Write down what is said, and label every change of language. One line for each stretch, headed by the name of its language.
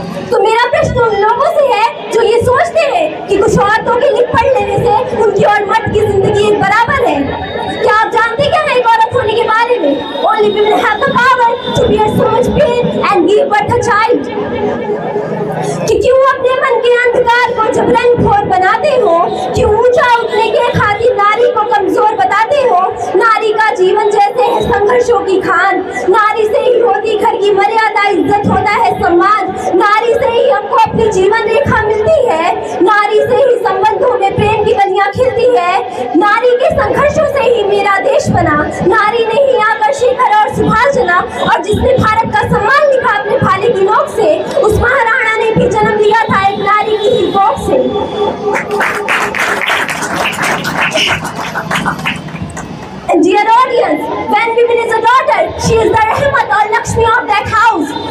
Hindi: तो मेरा प्रश्न उन लोगों से है जो ये सोचते हैं कि कुछ औरतों के लिख पढ़ लेने से उनकी और मर्द की जिंदगी एक बराबर है। क्या आप जानते क्या है एक औरत होने के बारे में?
English: Only women have the power to bear so much pain and give birth a child.
Hindi: कि क्यों अपने मन के अंधकार को जबरन घोर बनाते हो? क्यों ऊंचा उठने के खातिर नारी को कमजोर बताते हो? नारी का जीवन जैसे है संघर्षों की खान, नारी से ही होती घर की मर्यादा, इज्जत होता है सम्मान, नारी से ही हमको अपनी जीवन रेखा मिलती है, नारी से ही संबंधों में प्रेम की कलियां खिलती है, नारी के संघर्षों से ही मेरा देश बना, नारी ने ही आकर शेखर और सुभाष चला और जिसने भारत का सम्मान लिखा अपने भाले की नोक से, उस महाराणा ने भी जन्म लिया था एक नारी की ही कोख से।
English: And dear audience, when women is a daughter, she is the Rahmat or Lakshmi of that house.